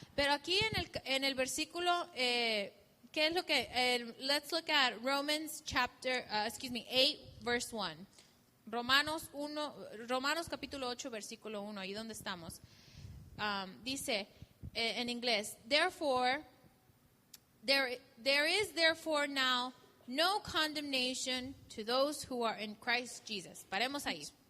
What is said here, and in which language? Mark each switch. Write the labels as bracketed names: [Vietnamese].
[Spanish] Pero aquí en el versículo, ¿qué es lo que? [English] Let's look at Romans 8, verse 1. [Spanish] Romanos capítulo 8, versículo 1. Ahí donde estamos. Dice en inglés, [English] therefore, there is therefore now no condemnation to those who are in Christ Jesus. [Spanish] Paremos ahí.